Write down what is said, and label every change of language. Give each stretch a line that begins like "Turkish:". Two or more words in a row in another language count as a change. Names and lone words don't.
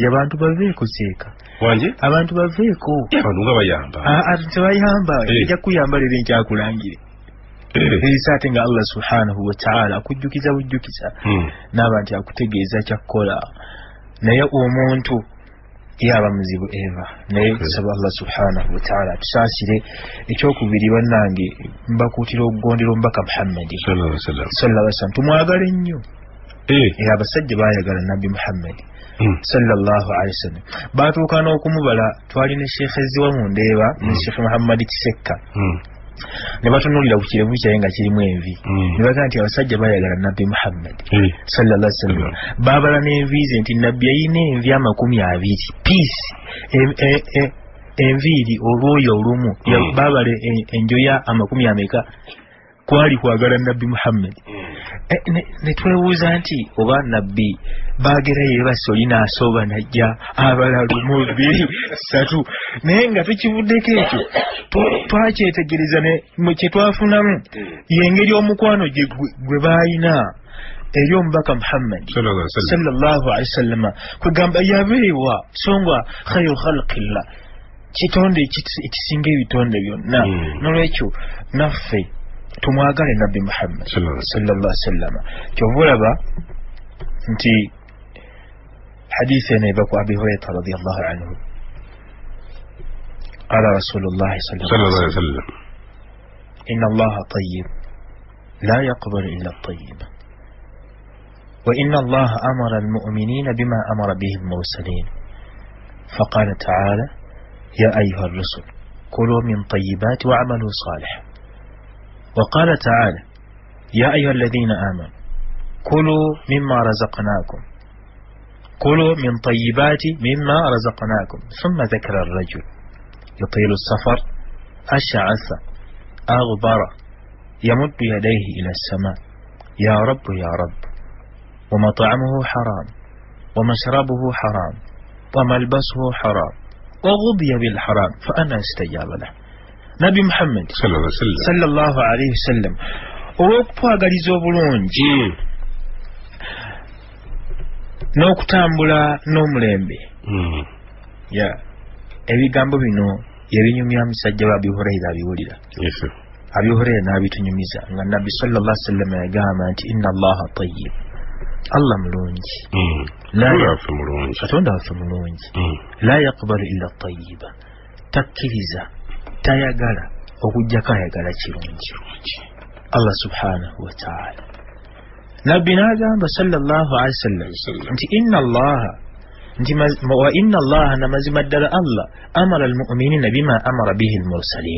Ganda: Abantu baveeko seeka abantu baveeko tebayamba ejja kuyamba leero enkyakulangire erisa ate nga
Arabic: الله سبحانه وتعالى
Ganda: akujjukiza bujjukiza n'aba nti akutegeeza kyakkola. Naye omuntu yaba muzibu eva naye tusaba
Arabic: الله سبحانه وتعالى
Ganda: tusaasire. Ekyokubiri bannange mbakuutira okugondera omubaka Muhammad
Arabic: صلى الله عليه وسلم
Ganda: tumwagale nnyo. Abasajja baayagala nabbi Muhammad
Arabic: صلى الله عليه وسلم.
Ganda: Baatuuka n'okumubala twali ne Sheikh Eziwa mu Ndeeba ne Sheikh Muhammad Kisekka ne batunuulira ku kirevu kyaye nga kirimu envi ne baga nti abasajja baayagala nabbi Muhammad
Arabic: صلى الله عليه وسلم.
Ganda: Baabala n'enviize nti nabbi yayina envi 20 piisi enviiri olwoyo olumu baabala enjoya 20 kwali kwagala nabbi Muhammad. Ne twebuuza nti oba nabbi baagerayo basolina asooba najja abala 1 2 3 naye nga tukivuddeko ekyo twakyetegereza ne kye twafunamu yengeri omukwano gwe baayina eri omubaka Muhammad
Arabic: صلى الله عليه وسلم
Ganda: kwegamba yabeewa songwa
Arabic: خير خلق الله,
Ganda: kitonde ekisinga ebitonde byonna. Nolwekyo naffe tumwagale nabbi Muhammad
Arabic: صلى الله عليه وسلم.
Ganda: Kyova olaba nti hadithi eno eva ku
Arabic: Abi Hurayra رضي الله عنه قال رسول الله صلى الله عليه وسلم إن الله طيب لا يقبل إلا الطيب وإن الله أمر المؤمنين بما أمر به المرسلين فقال تعالى يا أيها الرسل كلوا من الطيبات واعملوا صالحا وقال تعالى يا أيها الذين آمنوا كلوا مما رزقناكم كلوا من طيبات مما رزقناكم ثم ذكر الرجل يطيل السفر أشعث أغبر يمد يديه إلى السماء يا رب يا رب ومطعمه حرام ومشربه حرام وملبسه حرام وغضي بالحرام فأنا استجاب له. نبي محمد صلى الله عليه وسلم
Ganda: olw'okutwagaliza obulungi n'okutambula n'omulembe ebigambo bino yebinyumya musajja wa Abi Hurayra abiwulira Abi Hurayra n'abitunyumiza nga nabbi
Arabic: صلى الله عليه وسلم
Ganda: yagamba nti
Arabic: إن الله طيب
Ganda: Allah mulungi katonda waffe mulungi
Arabic: لا يقبل إلا طيبا
Ganda: takkiriza tayagala okujjako ayagala kirungi
Arabic: الله سبحانه وتعالى.
Ganda: Nabbi n'agamba
Arabic: صلى الله عليه وسلم nti إن الله
Ganda: namazima ddala
Arabic: الله أمر المؤمنين بما أمر به المرسلين.